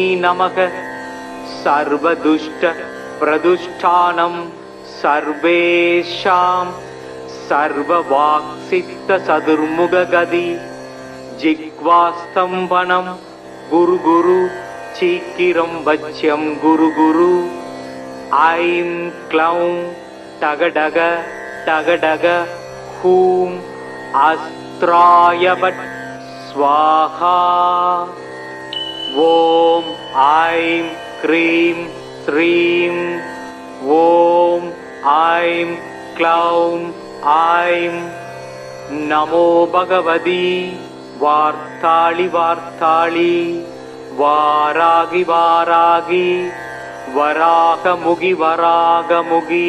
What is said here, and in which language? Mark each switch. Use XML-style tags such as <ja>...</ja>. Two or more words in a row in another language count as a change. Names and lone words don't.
<sa>नमः सर्वदुष्ट प्रदुष्टानां सर्वेषां सर्ववाक्चित्त चतुर्मुखगति जिह्वास्तम्भनं कुरु कुरु शीघ्रं वश्यं कुरु कुरु ऐं क्लौं टकटक टकटक हूं अस्त्राय भट् स्वाहा। ॐ ऐं क्रीं श्रीं ॐ ऐं क्लौं ऐं नमो भगवती वार्ताळि वार्ताळि वारागि वारागि वराहमुगि वरागमुगि।</sa>